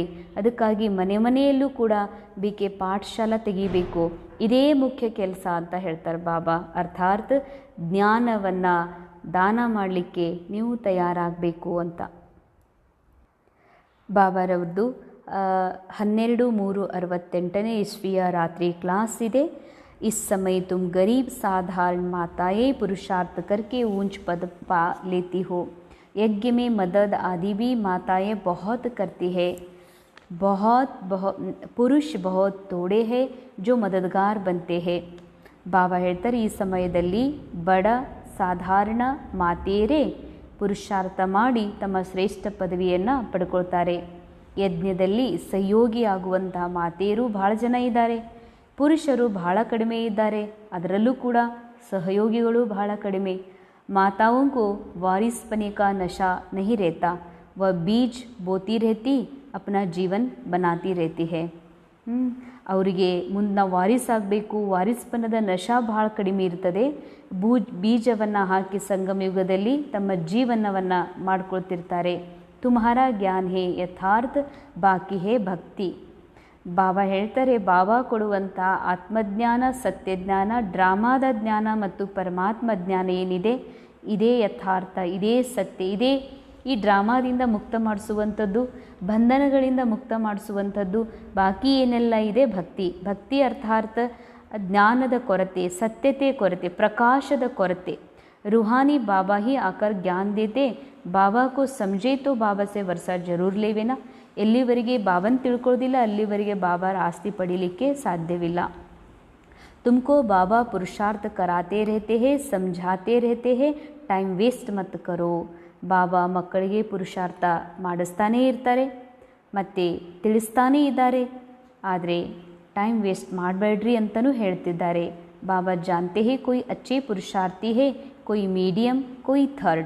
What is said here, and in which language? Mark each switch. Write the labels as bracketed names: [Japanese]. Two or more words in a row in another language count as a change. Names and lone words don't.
[Kannada] ಅದಕ್ಕಾಗಿ ಮನೆಯಲ್ಲೂ ಕೂಡ BK ಪಾಠಶಾಲಾ ತೆಗಿಬೇಕು, ಇದೇ ಮುಖ್ಯ ಕೆಲಸ ಅಂತ ಹೇಳ್ತಾರೆ ಬಾಬಾ. ಅರ್ಥಾತ್ ಜ್ಞಾನವನ್ನು ದಾನ ಮಾಡಲಿಕ್ಕೆ ನೀವು ತಯಾರಾಗಬೇಕು ಅಂತ. ಬಾಬಾರವ್ರದ್ದು 12/3/68 ಇಸ್ವಿಯ ರಾತ್ರಿ ಕ್ಲಾಸ್ ಇದೆ. [Hindi] इस समय तुम गरीब साधारण माताएं पुरुषार्थ करके ऊंच पद पा लेती हो. यज्ञ में मदद आदि भी माताएं बहुत करती है. बहुत पुरुष बहुत थोड़े हैं जो मददगार बनते हैं. [Kannada] ಬಾಬಾ ಹೇಳ್ತಾರೆ, ಈ ಸಮಯದಲ್ಲಿ ಬಡ ಸಾಧಾರಣ ಮಾತೆಯರೇ ಪುರುಷಾರ್ಥ ಮಾಡಿ ತಮ್ಮ ಶ್ರೇಷ್ಠ ಪದವಿಯನ್ನು ಪಡ್ಕೊಳ್ತಾರೆ. ಯಜ್ಞದಲ್ಲಿ ಸಹಯೋಗಿ ಆಗುವಂತಹ ಮಾತೆಯರು ಬಹಳ ಜನ ಇದ್ದಾರೆ, ಪುರುಷರು ಬಹಳ ಕಡಿಮೆ ಇದ್ದಾರೆ, ಅದರಲ್ಲೂ ಕೂಡ ಸಹಯೋಗಿಗಳು ಬಹಳ ಕಡಿಮೆ. [Hindi] माताओं को वारिस पने का नशा नहीं रहता, वह बीज बोती रहती, अपना जीवन बनाती रहती है. [Kannada] ಅವರಿಗೆ ಮುಂದೆ ನಾವು ವಾರಿಸಾಗಬೇಕು, ವಾರಿಸ್ಪನದ ನಶಾ ಬಹಳ ಕಡಿಮೆ ಇರ್ತದೆ. ಬೀಜವನ್ನು ಹಾಕಿ ಸಂಗಮ ಯುಗದಲ್ಲಿ ತಮ್ಮ ಜೀವನವನ್ನು ಮಾಡ್ಕೊಳ್ತಿರ್ತಾರೆ. [Hindi] तुम्हारा ज्ञान है यथार्थ, बाकी है भक्ति. [Kannada] ಬಾಬಾ ಹೇಳ್ತಾರೆ, ಬಾಬಾ ಕೊಡುವಂಥ ಆತ್ಮಜ್ಞಾನ, ಸತ್ಯಜ್ಞಾನ, ಡ್ರಾಮಾದ ಜ್ಞಾನ ಮತ್ತು ಪರಮಾತ್ಮ ಜ್ಞಾನ ಏನಿದೆ ಇದೇ ಯಥಾರ್ಥ, ಇದೇ ಸತ್ಯ, ಇದೇ ಈ ಡ್ರಾಮಾದಿಂದ ಮುಕ್ತ ಮಾಡಿಸುವಂಥದ್ದು, ಬಂಧನಗಳಿಂದ ಮುಕ್ತ ಮಾಡಿಸುವಂಥದ್ದು. ಬಾಕಿ ಏನೆಲ್ಲ ಇದೆ ಭಕ್ತಿ. ಭಕ್ತಿ ಅರ್ಥಾರ್ಥ ಜ್ಞಾನದ ಕೊರತೆ, ಸತ್ಯತೆ ಕೊರತೆ, ಪ್ರಕಾಶದ ಕೊರತೆ. [Hindi] रूहानी बाबा ही आकर ज्ञान देते, बाबा को समझे तो बाबा से वर्षा जरूर लेवे ना. [Kannada] ಎಲ್ಲಿವರೆಗೆ ಬಾಬನ ತಿಳ್ಕೊಳ್ಳೋದಿಲ್ಲ ಅಲ್ಲಿವರೆಗೆ ಬಾಬಾರ ಆಸ್ತಿ ಪಡೀಲಿಕ್ಕೆ ಸಾಧ್ಯವಿಲ್ಲ. [Hindi] तुमको बाबा पुरुषार्थ कराते रहते हैं, समझाते रहते हैं, [English] time waste [Hindi] मत्तु करो. [Kannada] ಬಾಬಾ ಮಕ್ಕಳಿಗೆ ಪುರುಷಾರ್ಥ ಮಾಡಿಸ್ತಾನೇ ಇರ್ತಾರೆ ಮತ್ತು ತಿಳಿಸ್ತಾನೇ ಇದ್ದಾರೆ, ಆದರೆ [English] time waste [Kannada] ಮಾಡಬೇಡ್ರಿ ಅಂತಲೂ ಹೇಳ್ತಿದ್ದಾರೆ. [Hindi] बाबा जानते है कोई अच्छे पुरुषार्थी है, कोई मीडियम, कोई थर्ड.